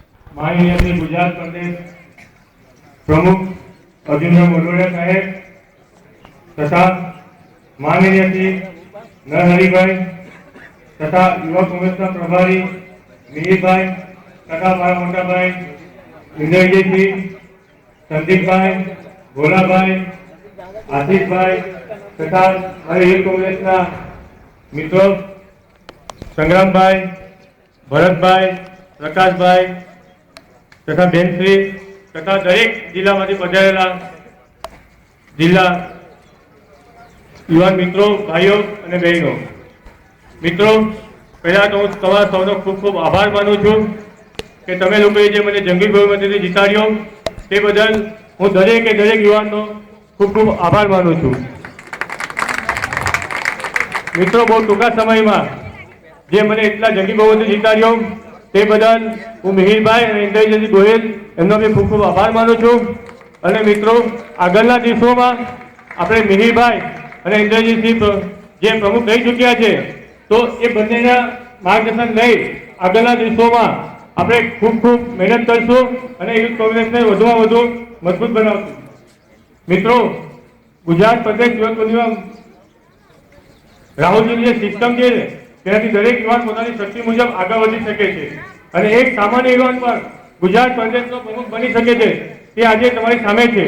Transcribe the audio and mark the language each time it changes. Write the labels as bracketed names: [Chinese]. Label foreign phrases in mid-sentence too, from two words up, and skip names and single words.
[Gujarati] માનનીય શ્રી ગુજરાત પ્રદેશ પ્રમુખ અર્જુનરાવ મોઢવાડિયા સાહેબ તથા માનનીય શ્રી નરહરિભાઈ તથા યુવા કોંગ્રેસના પ્રભારી મિહિરભાઈ તથા મારા મોટા ભાઈ ઇન્દ્રજીતજી, સંદીપભાઈ, ભોલાભાઈ, આશીષભાઈ તથા મારી યુવા કોંગ્રેસના મિત્રો સંગ્રામભાઈ, ભરતભાઈ, પ્રકાશભાઈ તથા બેનશ્રી તથા દરેક જિલ્લા માં પધારેલા જિલ્લા યુવાન મિત્રો, ભાઈઓ અને બહેનો, મિત્રો પહેલા તો હું તમારા સૌનો ખૂબ ખૂબ આભાર માનું છું કે તમે લોકોએ જે મને જંગી બહુમતીથી જીતાડ્યો તે બદલ હું દરેકે દરેક યુવાનનો ખૂબ ખૂબ આભાર માનું છું। મિત્રો બહુ ટૂંકા સમય માં જે મને એટલા જંગી બહુમતી જીતાડ્યો તે બદલ હું મિહિરભાઈ અને ઇન્દ્રજીત ગોહિલ એમનો પણ ખૂબ ખૂબ આભાર માનું છું। અને મિત્રો આગળના દિવસોમાં આપણે મિહિરભાઈ અને ઇન્દ્રજીતજી જે પ્રમુખ રહી ચૂક્યા છે તો એ બંનેના માર્ગદર્શન લઈ આગળના દિવસોમાં આપણે ખૂબ ખૂબ મહેનત કરશું અને યુથ કોંગ્રેસને વધુમાં વધુ મજબૂત બનાવશું। મિત્રો ગુજરાત પ્રદેશ યુવક મંડળમાં રાહુલજીની જે સિસ્ટમ છે તેનાથી દરેક યુવાન પોતાની શક્તિ મુજબ આગળ વધી શકે છે અને એક સામાન્ય યુવાન પણ ગુજરાત પ્રદેશનો પ્રમુખ બની શકે છે તે આજે તમારી સામે છે।